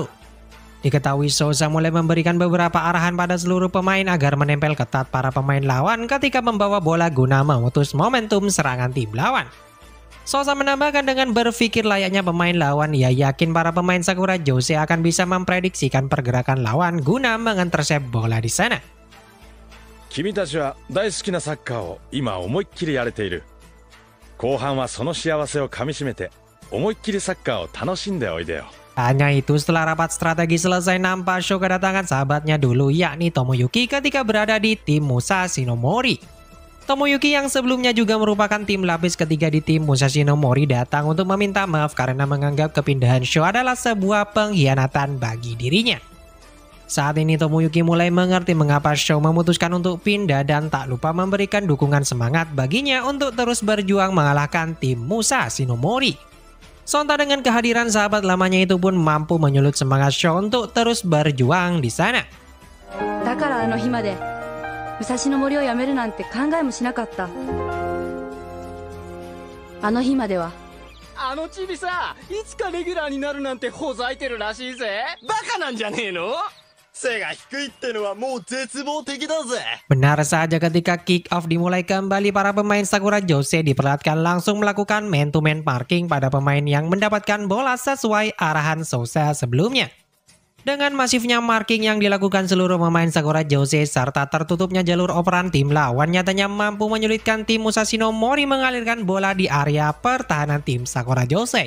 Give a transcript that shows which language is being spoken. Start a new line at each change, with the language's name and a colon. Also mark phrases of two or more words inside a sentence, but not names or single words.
Indonesian: Diketahui Sousa mulai memberikan beberapa arahan pada seluruh pemain agar menempel ketat para pemain lawan ketika membawa bola guna memutus momentum serangan tim lawan. Sousa menambahkan dengan berpikir layaknya pemain lawan, ia yakin para pemain Sakura Jose akan bisa memprediksikan pergerakan lawan guna mengintersep bola di sana.
Japanese: 君たちは大好きなサッカーを今思いっきりやれている。後半はその幸せをかみしめて思いっきりサッカーを楽しんでおいでよ。
Indonesian: Hanya itu setelah rapat strategi selesai nampak show kedatangan sahabatnya dulu yakni Tomoyuki ketika berada di tim Musashi no Mori. Tomoyuki yang sebelumnya juga merupakan tim lapis ketiga di tim Musashi no Mori datang untuk meminta maaf karena menganggap kepindahan show adalah sebuah pengkhianatan bagi dirinya. Saat ini Tomoyuki mulai mengerti mengapa Show memutuskan untuk pindah dan tak lupa memberikan dukungan semangat baginya untuk terus berjuang mengalahkan tim Musashi no Mori. Sontak dengan kehadiran sahabat lamanya itu pun mampu menyulut semangat Show untuk terus berjuang di sana.
Japanese: だからあの日まで武蔵野森を辞めるなんて考えもしなかった。あの日までは。あのチビさ、いつかレギュラーになるなんてほざいてるらしいぜ。バカなんじゃねえの？背が低いってのはもう絶望的だぜ。
Indonesian: Benar saja ketika
English: kick off
Indonesian: dimulai kembali, para pemain Sakura Jose diperlihatkan langsung melakukan
English: man-to-man parking
Indonesian: pada pemain yang mendapatkan bola sesuai arahan Sousa sebelumnya. Dengan masifnya marking yang dilakukan seluruh pemain Sakura Jose serta tertutupnya jalur operan tim lawan nyatanya mampu menyulitkan tim Musashi no Mori mengalirkan bola di area pertahanan tim Sakura Jose.